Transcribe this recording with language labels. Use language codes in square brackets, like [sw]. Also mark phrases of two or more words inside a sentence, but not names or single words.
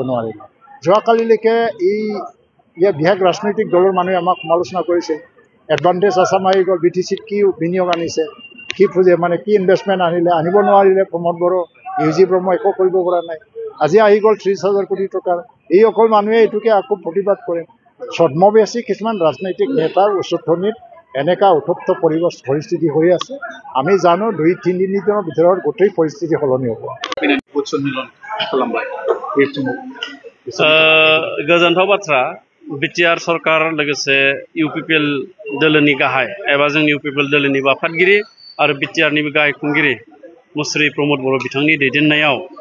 [as] নোৱাৰিব যোৱাকালিলৈকে ইয়াৰ বিশেষ ৰাজনৈতিক দলৰ মানুহে আমাক সমালোচনা কৰিছে এডভান্টেজ আছাম আহি গ'ল BTCত কি বিনিয়োগ আনিছে কি মানে কি ইনভেষ্টমেণ্ট আনিব নোৱাৰিলে প্ৰমোদ বড়ো UG ব্ৰহ্ম একো কৰিব পৰা নাই আজি আহি গ'ল 30,000 কোটি টকাৰ এই অকল মানুহে এইটোকে আকৌ প্ৰতিবাদ কৰে ছদ্মবেশী কিছুমান ৰাজনৈতিক নেতাৰ উচতনিত এনেকা উত্তপ্ত পৰিস্থিতি হৈ আছে আমি জানো 2-3 দিনৰ ভিতৰত গোটেই পৰিস্থিতি সলনি হ'ব [brx] भोट सन्मिलन खालामबाय बे समाव गोजोनथाव बाथ्रा बिटिआर सरकार लोगोसे इउपिपिएल दोलोनि गाहाय एबा जोंनि इउपिपिएल दोलोनि आफादगिरि आरो बिटिआरनिबो गाहाय खुंगिरि मुस्रि प्रमद बर' बिथांनि दैदेननायाव